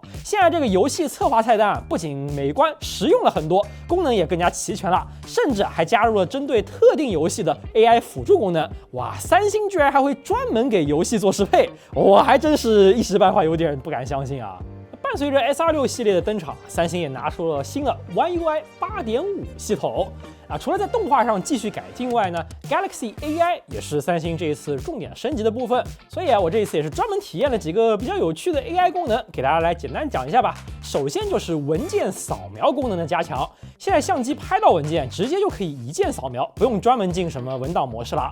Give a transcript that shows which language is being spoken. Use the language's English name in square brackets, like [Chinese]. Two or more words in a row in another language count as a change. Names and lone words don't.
[Chinese] 現在這個遊戲側滑菜單不僅美觀實用了很多，功能也更加齊全了，甚至還加入了針對特定遊戲的 AI 輔助功能。哇，三星居然還會專門給遊戲做適配，我還真是一時半會有點不敢相信啊。伴隨着 S26 系列的登場，三星也拿出了新的 One UI 8.5 系統。除了在動畫上繼續改進外呢 ，Galaxy AI 也是三星這一次重點升級的部分。所以我這一次也是專門體驗了幾個比較有趣的 AI 功能，給大家來簡單講一下吧。首先就是文件掃描功能的加強，現在相機拍到文件直接就可以一鍵掃描，不用專門進什麼文檔模式了。